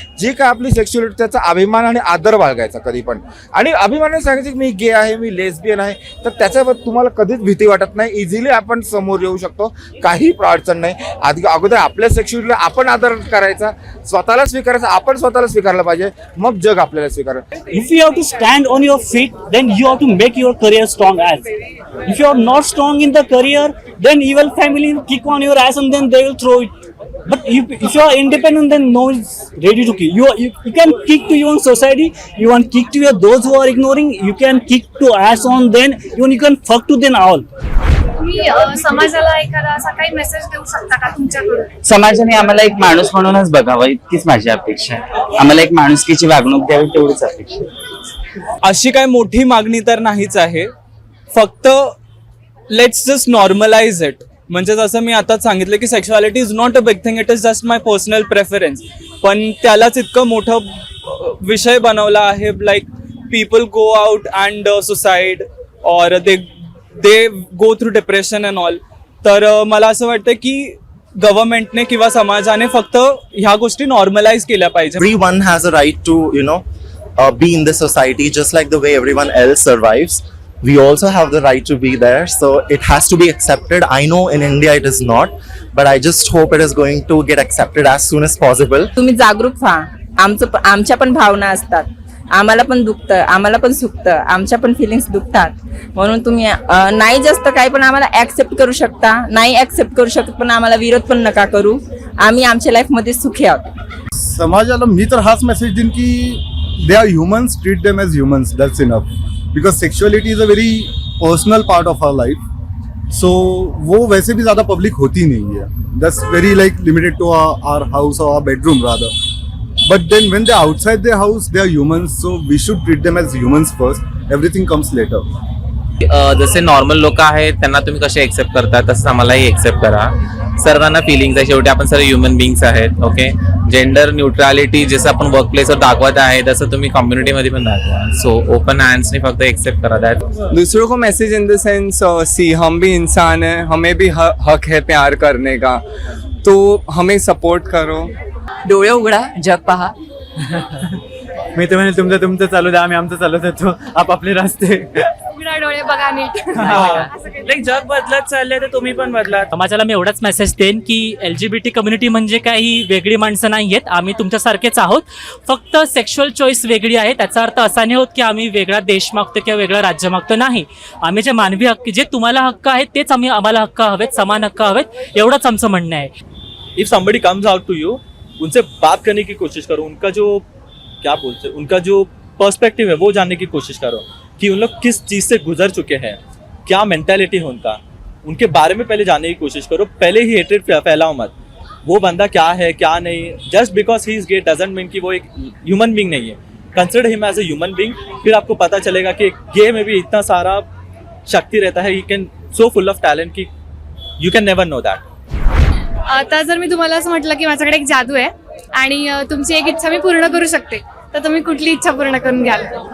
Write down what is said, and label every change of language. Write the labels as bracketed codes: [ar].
[mr] जी काय आपली सेक्शुअलिटी त्याचा अभिमान आणि आदर बाळगायचा कधी पण. आणि अभिमानाने सांगायचं की मी गे आहे, मी लेस्बियन आहे, तर त्याच्याबद्दल तुम्हाला कधीच भीती वाटत नाही. इझिली आपण समोर येऊ शकतो, काही अडचण नाही. अगोदर आपल्या सेक्शुअलिटीला आपण आदर करायचा, स्वतःला स्वीकारायचा, आपण स्वतःला स्वीकारलं पाहिजे, मग जग आपल्याला स्वीकारेल. [en] If you have to stand on your feet, then you have to make your career strong as. If you are not strong in the career, then evil family will kick on your ass and then they will throw it. But if you are independent, then no one is ready to kick. You can kick to your own society, you can kick to those who are ignoring, you can kick to ass on them, even you can fuck to them all. [mr] तुम्ही समाजाला एखादा असा काही message देऊ शकता का तुमच्याकडून? समाजाने आम्हाला एक माणूस म्हणूनच बघावं, इतकीच माझी अपेक्षा आहे. आम्हाला एक माणुसकीची वागणूक द्यावी, तेवढीच अपेक्षा आहे. अशी काय मोठी मागणी तर नाहीच आहे, फक्त [en] Let's just normalise it. [mr] म्हणजे जसं मी आताच सांगितलं की [en] Sexuality is not a big thing, it is just my personal preference. [mr] पण त्यालाच इतकं मोठं विषय बनवला आहे, [en] Like people go out and suicide और they go through depression and all. [mr] तर मला असं वाटतं की गव्हर्नमेंटने किंवा समाजाने फक्त ह्या गोष्टी नॉर्मलाइज केल्या पाहिजे. [en] Everyone has a right to, be in this society just like the way everyone else survives. We also have the right to be there, so it has to be accepted. I know in India it is not, but I just hope it is going to get accepted as soon as possible. [mr] तुम्ही जागरूक व्हा. आमच्या पण भावना असतात, आम्हाला पण दुखतं, आम्हाला पण सुखतं, आमच्या पण फिलिंग्स दुखतात. म्हणून तुम्ही नाही जास्त काही पण आम्हाला ऍक्सेप्ट करू शकता, नाही ऍक्सेप्ट करू शकत पण आम्हाला विरोध पण नका करू. आम्ही आमच्या लाईफमध्ये सुखी आहोत. समाजाला मी तर हाच मेसेज देईन की [en] They are humans, treat them as humans, that's enough. Because sexuality is a very personal part of our life, [hi] सो वो वैसे भी ज़्यादा पब्लिक होती नहीं है. [en] That's very like limited to our house और our bedroom rather. But then when they're outside their house, they are humans, so we should treat them as humans first. Everything comes later. [mr] जसे normal लोक आहेत त्यांना तुम्ही कसे accept करता, तसंच आम्हालाही एक्सेप्ट करा. सर्वांना फिलिंग्स आहे, शेवटी आपण सर्व ह्युमन बिंग्स आहेत. ओके, जेंडर न्यूट्रॅलिटी जसं आपण वर्क प्लेसवर दाखवत आहे तसं तुम्ही कम्युनिटीमध्ये पण दाखवा. सो ओपन हँड्सनी फक्त एक्सेप्ट करा. दॅट [hi] दूसरों को मैसेज इन द सेंस, सी हम भी इंसान हैं, हमें भी हक है प्यार करने का, तो हमें सपोर्ट करो. [mr] डोळे उघडा, जग पहा. मी तर म्हणेल तुमचं चालू द्या, आम्ही आमचं चालत येतो आपापले रस्ते. उघडा डोळे बघा नीट. जग बदलत चाललंय तर तुम्ही पण बदला. समाजाला मी एवढाच मेसेज देईन की LGBT कम्युनिटी म्हणजे काही वेगळी माणसं नाही आहेत, आम्ही तुमच्यासारखेच आहोत. फक्त सेक्शुअल चॉईस वेगळी आहे. त्याचा अर्थ असा नाही होत की आम्ही वेगळा देश मागतो किंवा वेगळं राज्य मागतो. नाही, आम्ही जे मानवी हक्क, जे तुम्हाला हक्क आहेत तेच आम्हाला हक्क हवेत, समान हक्क हवेत, एवढंच आमचं म्हणणं आहे. [en] if somebody comes out to you, [hi] उनसे बात करने की कोशिश करो, उनका जो क्या बोलते हैं, उनका जो पर्सपेक्टिव है वो जानने की कोशिश करो कि उन लोग किस चीज़ से गुजर चुके हैं, क्या मेंटालिटी है उनका, उनके बारे में पहले जानने की कोशिश करो. पहले ही हेट्रेड फैलाओ मत. वो बंदा क्या है क्या नहीं, [en] just because he is gay doesn't mean [hi] कि वो एक ह्यूमन बींग नहीं है. Consider him as a human being. फिर आपको पता चलेगा कि गे में भी इतना सारा शक्ति रहता है. He can so full of talent कि you can never know that. [mr] आता जर मी तुम्हाला असं म्हटलं की माझ्याकडे एक जादू आहे आणि तुमची एक इच्छा मी पूर्ण करू शकते, तर तुम्ही कुठली इच्छा पूर्ण करून घ्याल?